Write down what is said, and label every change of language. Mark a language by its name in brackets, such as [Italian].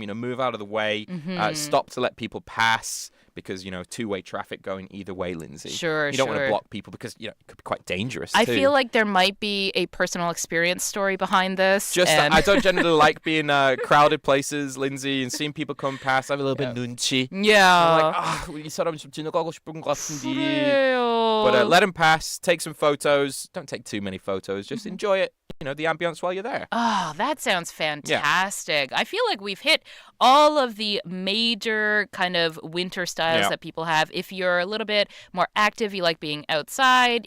[English] Move out of the way. Stop to let people pass. Because, two-way traffic going either way, Lindsay. Sure, You don't want to block people because, it could be quite dangerous, I too. feel like there might be a personal experience story behind this. I don't generally like being crowded places, Lindsay, and seeing people come past. I have a little bit 눈치. Yeah. [Korean] I'm like, 이 사람 좀 지나가고 싶은 것 같은데. 그래요. [English] But let them pass. Take some photos. Don't take too many photos. Just enjoy it. The ambience while you're there. Oh, that sounds fantastic. I feel like we've hit all of the major kind of winter styles that people have. If you're a little bit more active, you like being outside.